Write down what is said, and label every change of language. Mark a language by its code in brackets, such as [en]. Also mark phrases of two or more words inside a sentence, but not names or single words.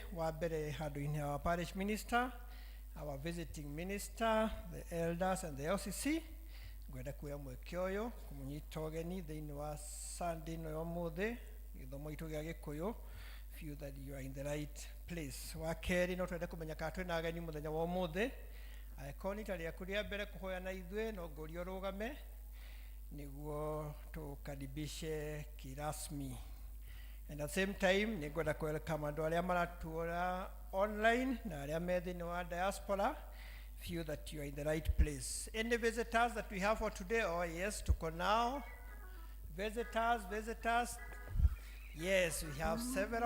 [ki] Wa mbere handu-ini wa [en] parish minister, our visiting minister, the elders and the LCC, [ki] ngwenda kuoya mweke uyu kumunyita ugeni thiini wa Sunday no umuthi githomo itu gia Gikuyu, [en] feel that you are in the right place. [ki] Wa keri no twende kumenya kana twina ageni muthenya wa umuthi. Aikoni taria kuria mbere kuhoya na ithwe no ngurio rugame niguo tukaribishe kirasmi. [en] And at the same time [ki] ningwenda welcome andu aria maratuora online na aria me thiini wa diaspora, [en] feel that you are in the right place. Any visitors that we have for today? Oh yes, tuko now. Visitors. Yes, we have several.